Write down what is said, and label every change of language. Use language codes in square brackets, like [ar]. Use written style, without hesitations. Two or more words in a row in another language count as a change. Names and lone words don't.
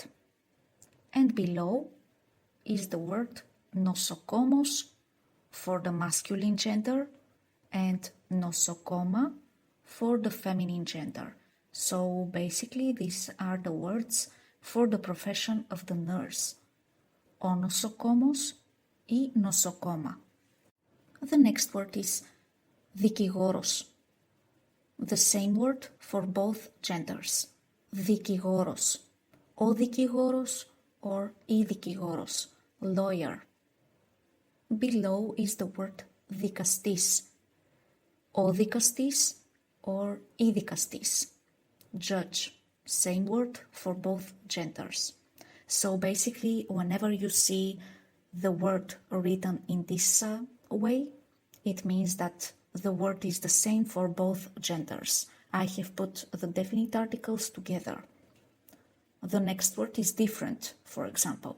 [en] And below is the word νοσοκόμος for the masculine gender and νοσοκόμα for the feminine gender. So basically these are the words for the profession of the nurse. [el] Ο νοσοκόμος ή νοσοκόμα. [en] The next word is δικηγόρος. The same word for both genders. [el] Δικηγόρος. Ο δικηγόρος or η δικηγόρος. [en] Lawyer. Below is the word δικαστής. [el] Ο δικαστής or η δικαστής. [en] Judge. Same word for both genders. So basically, whenever you see the word written in this way, it means that the word is the same for both genders. I have put the definite articles together. The next word is different, for example.